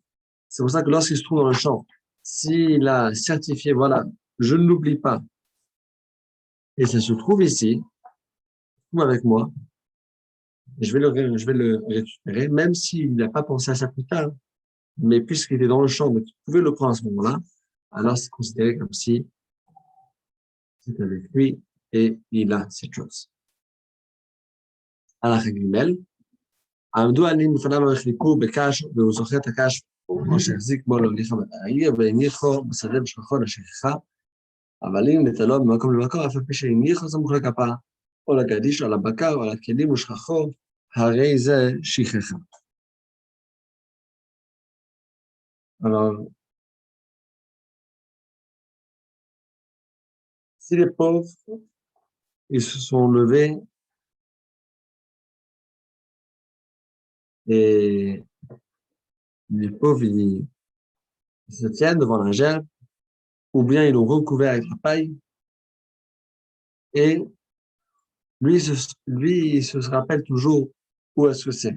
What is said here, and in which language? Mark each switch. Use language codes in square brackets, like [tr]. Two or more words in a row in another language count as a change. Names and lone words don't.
[fr] C'est pour ça que lorsqu'il se trouve dans le champ, s'il a certifié, voilà, je ne l'oublie pas, et ça se trouve ici, ou avec moi, je vais le récupérer, même s'il n'a pas pensé à ça plus tard, mais puisqu'il était dans le champ, donc il pouvait le prendre à ce moment-là, alors c'est considéré comme si c'est avec lui et il a cette chose. [he] הלכה ג' עמדו עניים לפניו וחיכו בקש, והוא זוכר את הקש, או שהחזיק בו להוליכה בעיר, והניחו בשדה בשכחו לשכחה, אבל אם נטלו ממקום למקום, אף על פי שהניחו סמוך לכפה, או לגדיש, או על הבקר, או על הכלים ושכחו, הרי זה שכחה. [fr] Alors, si les pauvres, ils se sont levés et les pauvres, ils se tiennent devant la gerbe, ou bien ils l'ont recouvert avec la paille, et lui, il se rappelle toujours où est-ce que c'est.